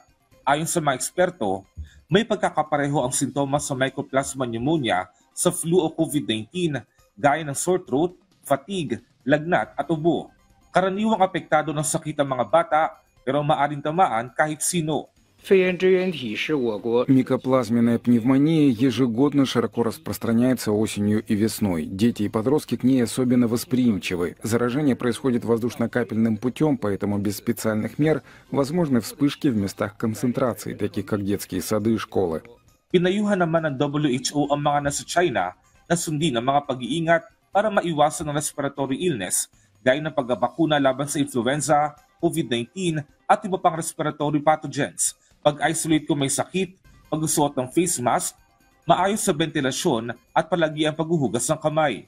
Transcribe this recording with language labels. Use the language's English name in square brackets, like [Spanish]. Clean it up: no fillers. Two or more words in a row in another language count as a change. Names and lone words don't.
[Filipino] Ayon sa mga eksperto, may pagkakapareho ang sintomas sa [English] Mycoplasma pneumonia [Filipino] sa flu o COVID-19 gaya ng [English] sore throat, [Filipino] fatigue, lagnat at ubo. Karaniwang apektado ng sakit ang mga bata pero maaaring tamaan kahit sino. [Russian] Микоплазменная пневмония ежегодно широко распространяется осенью и весной. Дети и подростки к ней особенно восприимчивы. Заражение происходит воздушно-капельным путем, поэтому без специальных мер возможны вспышки в местах концентрации, таких как детские сады и школы. [Filipino] Pinayuhan naman ng WHO ang mga nasa China na sundin ang mga pag-iingat para maiwasan ang [English] respiratory illness [Filipino] gaya ng pagbabakuna laban sa influenza, COVID-19 at iba pang [English] respiratory pathogens, [Filipino] pag-isolate kung may sakit, pagsusuot ng [English] face mask, [Filipino] maayos sa ventilasyon at palagi ang paghuhugas ng kamay.